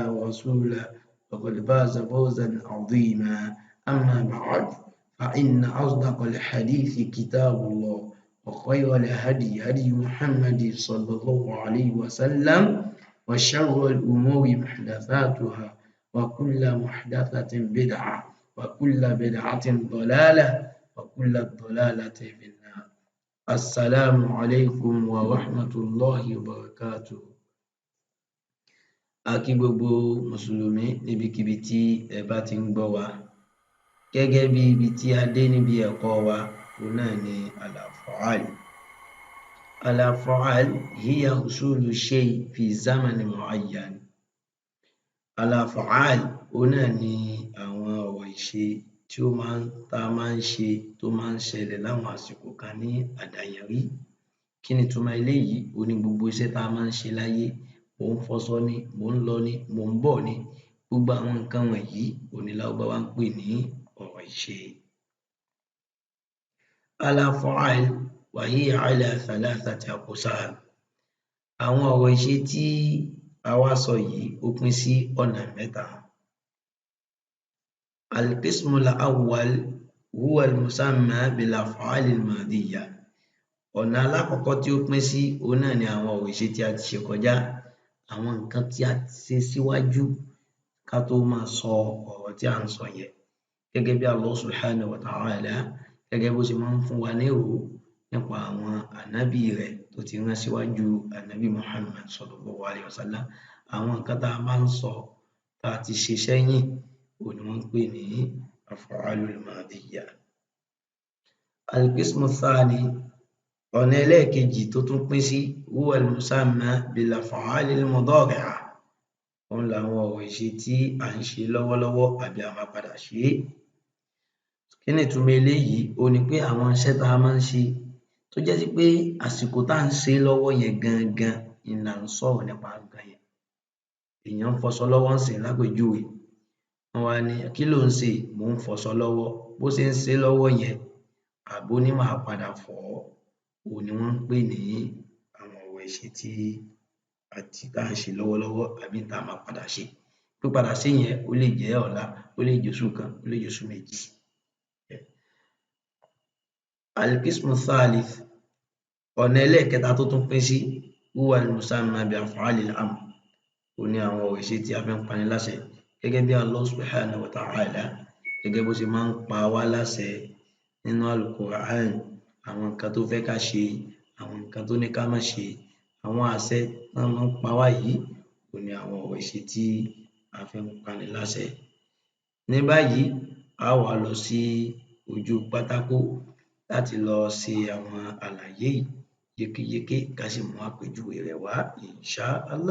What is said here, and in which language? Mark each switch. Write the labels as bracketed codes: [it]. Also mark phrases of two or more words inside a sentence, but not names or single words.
[ar] ورسوله فقد فاز فوزا عظيما أما بعد فإن أصدق الحديث كتاب الله وخير الهدي هدي محمد صلى الله عليه وسلم وشر الأمور محدثاتها وكل محدثة بدعة وكل بدعة ضلالة وكل ضلالة في النار. السلام عليكم ورحمة الله وبركاته. [yo] A kí gbogbo mùsùlùmí níbikíbi tí ẹ bá ti ń gbọ́ wa gẹ́gẹ́ bí ibi tí a dé níbi ẹ̀kọ́ wa òun náà ni al-af'al. [ar] الأفعال هي حصول شيء في زمن معين. [yo] Al-af'al òun náà ni àwọn ọ̀rọ̀ ìṣe tí tá a máa ń ṣe tó máa ń ṣẹlẹ̀ láwọn àsìkò kan ní àdáyanrí. Kí ni ìtumọ̀ eléyìí? Òun ni gbogbo iṣẹ́ tá a máa ń ṣe láyé, mò ń fọṣọ ni, mò ń lọ ni, mò ń bọ̀ ni, gbogbo àwọn nǹkan wọ̀nyí òun ni Lárúbáwá ń pè ní ọ̀rọ̀ ìṣe. [ar] الأفعال وهي على ثلاثة أقسام. [yo] Àwọn ọ̀rọ̀ ìṣe tí a wá sọ yìí ó pín sí ọ̀nà mẹ́ta. [ar] القسم الأول هو المسمى بالأفعال الماضية. [yo] Ọ̀nà alákọ̀ọ́kọ́ tí ó pín sí òun náà ni àwọn ọ̀rọ̀ ìṣe tí a ti ṣe kọjá, àwọn nǹkan tí a ti ṣe síwájú ká tó máa sọ ọ̀rọ̀ tí à ń sọ yẹn. Gẹ́gẹ́ bí Allah [ar] سبحانه وتعالى [yo] gẹ́gẹ́ bó ṣe máa ń fún wa nírò nípa àwọn ànábì rẹ̀ tó ti rán síwájú ànábì Muhammad [ar] صلى الله عليه وسلم. [yo] Àwọn nǹkan tá a máa ń sọ tá a ti ṣe sẹ́yìn òun ni wọ́n ń pè ní [ar] الأفعال الماضية. القسم الثاني, [yo] ọ̀nà ẹlẹ́ẹ̀kejì tó tún pín sí [ar] هو المسمى بالأفعال المضارعة. [yo] Òun làwọn ọ̀rọ̀ ìṣe tí à ń ṣe lọ́wọ́lọ́wọ́ àbí a máa padà ṣe é. Kí ni ìtumọ̀ eléyìí? Òun ni pé àwọn iṣẹ́ tá a máa ń ṣe tó jẹ́ sí pé àsìkò tá à ń ṣe lọ́wọ́ yẹn gangan ni là ń sọ̀rọ̀ nípa nǹkan yẹn. Èèyàn ń fọṣọ lọ́wọ́ ńsìnyí lápèjúwe, wọ́n wá ní kí ló ń ṣe? Mò ń fọṣọ lọ́wọ́. Bó ṣe ń ṣe lọ́wọ́ yẹn àbó ní màá padà fọ̀ ọ́, òun ni wọ́n ń pè ní àwọn ọ̀rọ̀ ìṣe tí tá à ń ṣe lọ́wọ́lọ́wọ́ àbí tá a máa padà ṣe. Pípadà ṣe yẹn ó lè jẹ́ ọ̀la, ó lè jẹ́ oṣù kan, ó lè jẹ́ oṣù méjì. [ar] القسم الثالث, [yo] ọ̀nà ẹlẹ́ẹ̀kẹta tó tún pín sí [ar] هو المسمى بأفعال الأمر. [yo] Òun ni àwọn ọ̀rọ̀ ìṣe tí a fi ń pani láṣẹ gẹ́gẹ́ bí Allah [ar] سبحانه وتعالى [yo] gẹ́gẹ́ bó ṣe máa ń pa wá láṣẹ nínú al-Qur'an. Àwọn nǹkan tó fẹ́ ká ṣe, àwọn nǹkan tó ní ká má ṣe, àwọn àṣẹ tán máa ń pa wá yìí òun ni àwọn ọ̀rọ̀ ìṣe tí a fi ń pani láṣẹ. Ní báyìí a wá lọ sí ojú pátákó láti lọ ṣe àwọn àlàyé yìí yékéyéké ká sì mú àpèjúwe rẹ̀ wá [ar] إن شاء الله.